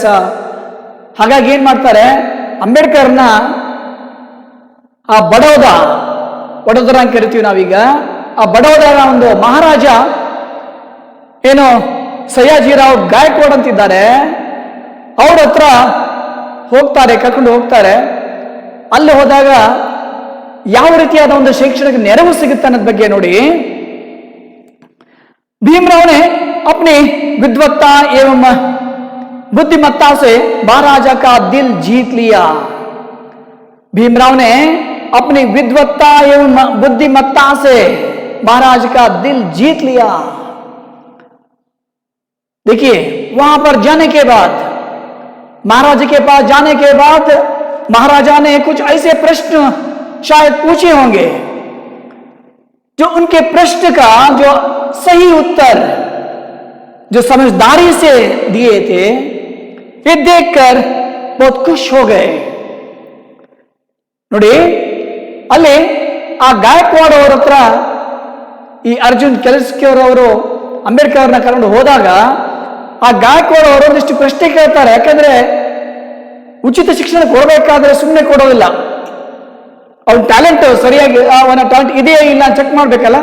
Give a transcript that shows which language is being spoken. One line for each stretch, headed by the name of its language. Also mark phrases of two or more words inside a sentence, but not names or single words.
Kannada: ಹಾಗಾಗಿ ಏನ್ ಮಾಡ್ತಾರೆ, ಅಂಬೇಡ್ಕರ್ನ ಆ ವಡೋದರ ಅಂತ ಕರಿತೀವಿ ನಾವೀಗ, ಆ ಬಡೋದರ ಒಂದು ಮಹಾರಾಜ ಏನು ಸಯಾಜಿರಾವ್ ಗಾಯಕ್ವಾಡ್ ಅಂತಿದ್ದಾರೆ, ಅವ್ರ ಹತ್ರ ಹೋಗ್ತಾರೆ, ಕರ್ಕೊಂಡು ಹೋಗ್ತಾರೆ. ಅಲ್ಲಿ ಹೋದಾಗ ಯಾವ ರೀತಿಯಾದ ಒಂದು ಶೈಕ್ಷಣಿಕ ನೆರವು ಸಿಗುತ್ತೆ ಅನ್ನೋದ್ ಬಗ್ಗೆ ನೋಡಿ.
Hindi: भीमराव ने अपनी विद्वत्ता एवं बुद्धिमत्ता से महाराजा का दिल जीत लिया. भीमराव ने अपनी विद्वत्ता एवं बुद्धिमत्ता से महाराज का दिल जीत लिया. देखिए, वहां पर जाने के बाद, महाराज के पास जाने के बाद महाराजा ने कुछ ऐसे प्रश्न शायद पूछे होंगे, जो उनके प्रश्न का जो सही उत्तर जो समझदारी से दिए थे, ये देखकर बहुत खुश हो गए.
Kannada: ನೋಡಿ, ಅಲ್ಲಿ ಆ ಗಾಯಕ್ವಾಡ್ ಅವರ ಹತ್ರ ಈ ಅರ್ಜುನ್ ಕೆಲಸಕಿಯವರು ಅಂಬೇಡ್ಕರ್ ಅವ್ರನ್ನ ಕರ್ಕೊಂಡು ಹೋದಾಗ ಆ ಗಾಯಕ್ವಾಡ್ ಅವರು ಒಂದಿಷ್ಟು ಪ್ರಶ್ನೆ ಕೇಳ್ತಾರೆ. ಯಾಕಂದ್ರೆ ಉಚಿತ ಶಿಕ್ಷಣ ಕೊಡಬೇಕಾದ್ರೆ ಸುಮ್ಮನೆ ಕೊಡೋದಿಲ್ಲ, ಅವ್ನ ಟ್ಯಾಲೆಂಟ್ ಸರಿಯಾಗಿ ಅವನ ಟ್ಯಾಲೆಂಟ್ ಇದೆಯಾ ಇಲ್ಲ ಚೆಕ್ ಮಾಡ್ಬೇಕಲ್ಲ.